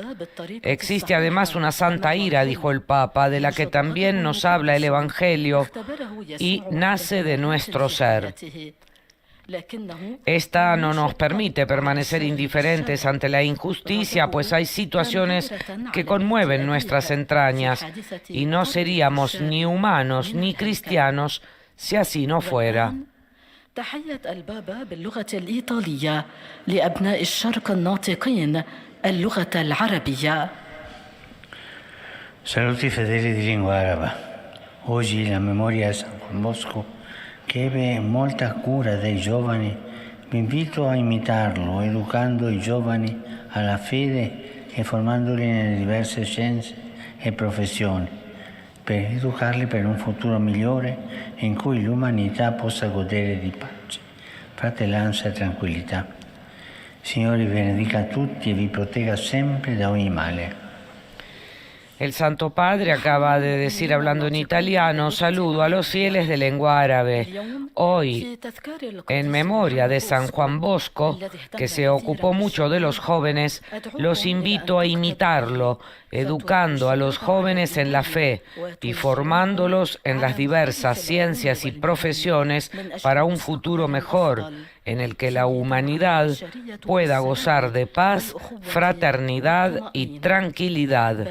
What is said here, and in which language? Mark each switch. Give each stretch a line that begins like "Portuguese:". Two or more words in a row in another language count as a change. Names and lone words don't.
Spanish: Existe además una santa ira, dijo el Papa, de la que también nos habla el Evangelio y nace de nuestro ser. Esta no nos permite permanecer indiferentes ante la injusticia, pues hay situaciones que conmueven nuestras entrañas y no seríamos ni humanos ni cristianos si así no fuera.
Arabic: تحية البابا باللغة الإيطالية لأبناء الشرق الناطقين اللغة العربية.
Italian: Saluti fedeli di lingua araba. Oggi la memoria di San Juan Bosco, che ebbe molta cura dei giovani, vi invito a imitarlo, educando i giovani alla fede e formandoli nelle diverse scienze e professioni, per educarli per un futuro migliore in cui l'umanità possa godere di pace, fratellanza e tranquillità. Signore vi benedica a tutti e vi protegga sempre da ogni male.
Spanish: El Santo Padre acaba de decir, hablando en italiano, saludo a los fieles de lengua árabe. Hoy, en memoria de San Juan Bosco, que se ocupó mucho de los jóvenes, los invito a imitarlo, educando a los jóvenes en la fe y formándolos en las diversas ciencias y profesiones para un futuro mejor, en el que la humanidad pueda gozar de paz, fraternidad y tranquilidad.